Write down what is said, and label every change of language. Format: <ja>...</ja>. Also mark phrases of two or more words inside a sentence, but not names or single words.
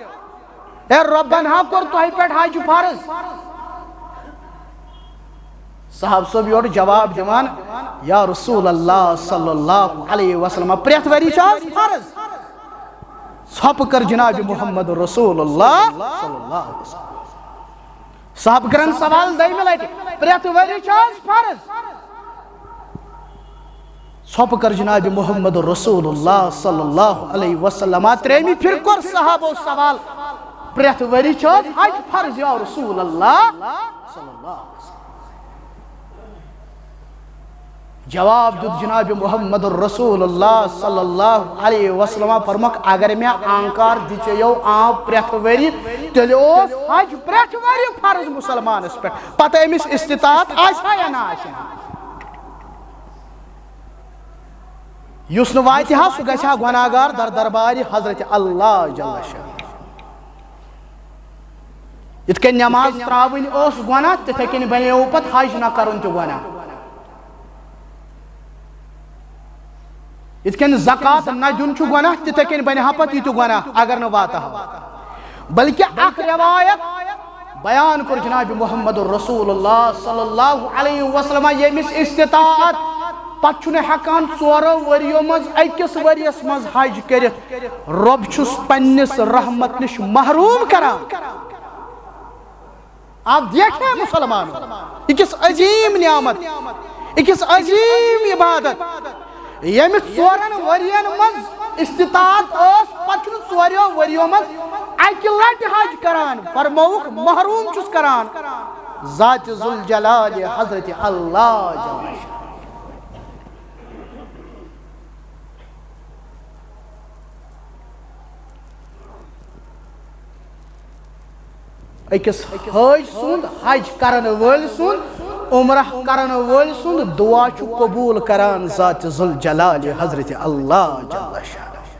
<ks>اے ربن ہاں کر تو ہی پیٹ حج فرض صاحب صاحب یور جواب دیوان</ks> <ar>یا رسول اللہ صلی اللہ علیہ وسلم</ar> <ks>پریت وری چاز فرض ژھۄپہٕ کر جناب محمد</ks> <ar>رسول اللہ صلی اللہ علیہ وسلم</ar> <ks>صاحب کرن سوال دٔیمہِ لٹہِ پریت وری چاز فرض ژھۄپہٕ کر جناب محمد</ks> <ar>رسول اللہ صلی اللہ علیہ وسلم</ar> <ks>ترٛیٚیمہِ پھِرِ کوٚر صحابو سوال پریت وری چاز حج فرض</ks> <ar>یا رسول اللہ صلی اللہ علیہ وسلم</ar> <ks>جواب دیت جناب محمد</ks> <ar>رسول اللہ صلی اللہ علیہ وسلم</ar> <ks>فرموک اگر میں آنکار دِژیو آب پریت وری تیٚلہِ اوس حج پریت وری فرض مسلمانس پٮ۪ٹھ پتہٕ أمِس استطاعت آسیا یا نہ آسیا یُس نہٕ واتہِ ہا سُہ گژھِ ہا گۄناہگار در دربارِ حضرت اللہ</ks> <ar>جل شانہ</ar> <ks>یِتھ کٔنۍ نٮ۪ماز ترٛاوٕنۍ ٲس گۄناہ تِتھَے کٔنۍ بنیو پتہٕ حج نہ کرُن تہِ گۄناہ یِتھ کٔنۍ زکات نہ دیُن چھُ گۄناہ تِتھَے کٔنۍ بنہِ ہا پتہٕ یہِ تہِ گۄناہ اگر نہٕ واتہٕ ہا بلکہ اکھ روایت بیان کوٚر جناب محمد</ks> <ar>رسول اللہ صلی اللہ علیہ وسلم</ar> <ks>ییٚمِس استطاعت پتہٕ چھُنہٕ ہٮ۪کان ژورو ؤرِیو منٛز أکِس ؤرِیَس منٛز حج کٔرِتھ رۄب چھُس پننِس رحمت نِش محروٗم کران</ks> <ur>آپ دیکھیں مسلمانوں</ur> <ks>یہ کس عظیم نعمت یہ کس عظیم عبادت ییٚمہِ ژورن ؤرین منٛز استطاعت ٲس پتہٕ چھُنہٕ ژوریو ؤرِیو منٛز اکہِ لٹہِ حج کران فرمووُکھ محروٗم چھُس کران ذات ذوالجلال حضرت اللہ</ks> <ar>جل شانہ</ar> <ks>أکِس حٲج سُنٛد حج کرن وٲلۍ سُنٛد عمرہ کرن وٲلۍ سُنٛد دعا چھُ قبوٗل کران ذات ذوالجلال حضرت اللہ</ks> <ar>جل شانہ</ar>